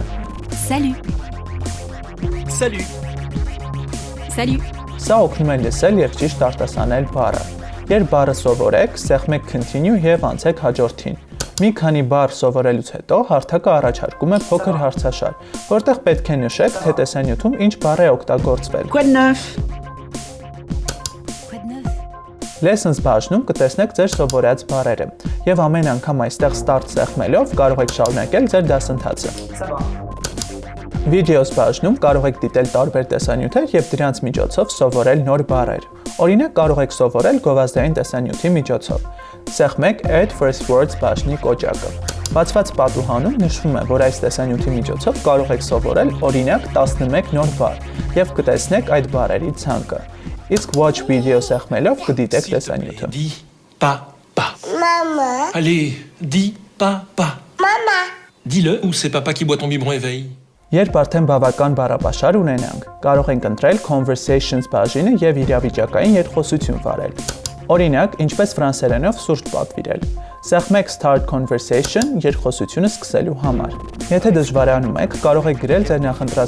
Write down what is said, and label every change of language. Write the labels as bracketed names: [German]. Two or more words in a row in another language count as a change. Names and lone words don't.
[French] Salut. Salut. Salut. [Armenian] Սա օգնում է լսել եւ ճիշտ արտասանել բառը։ Երբ բառը սովորեք, սեղմեք continue եւ անցեք հաջորդին։ Մի քանի բառ սովորելուց հետո հարթակը առաջարկում է փոքր հարցաշար, որտեղ պետք է նշեք, թե տեսանյութում ինչ բառ է օգտագործվել։ [French] Quoi de neuf? [Armenian] Lessons բաժնում կտեսնեք ձեր սովորած բառերը եւ ամեն անգամ այստեղ start սեղմելով կարող եք շարունակել ձեր դասընթացը։ Videos բաժնում կարող եք դիտել տարբեր տեսանյութեր եւ դրանց միջոցով սովորել նոր բառեր։ Օրինակ կարող եք սովորել գովազդային տեսանյութի միջոցով։ Սեղմեք [English] Add First Words [Armenian] բաժնի կոճակը։ Բացված պատուհանում նշվում է, որ այս տեսանյութի միջոցով կարող եք սովորել օրինակ 11 նոր բառ եւ կտեսնեք այդ բառերի ցանկը։ Իսկ [English] Watch Video [Armenian] սեղմելով կդիտեք տեսանյութը։ [French] Dis papa. Maman. Allez, dis papa. Maman. Dis-le ou c'est papa qui boit ton biberon éveil. [Armenian] Երբ արդեն բավական բառապաշար ունենանք, կարող ենք ընտրել Conversations բաժինը եւ իրավիճակային երկխոսություն վարել։ Օրինակ, ինչպես ֆրանսերենով սուրճ պատվիրել։ Սեղմեք [English] Start Conversation [Armenian] երկխոսությունը սկսելու համար։ Եթե դժվարանում եք, կարող եք գրել ձեր նախընտրած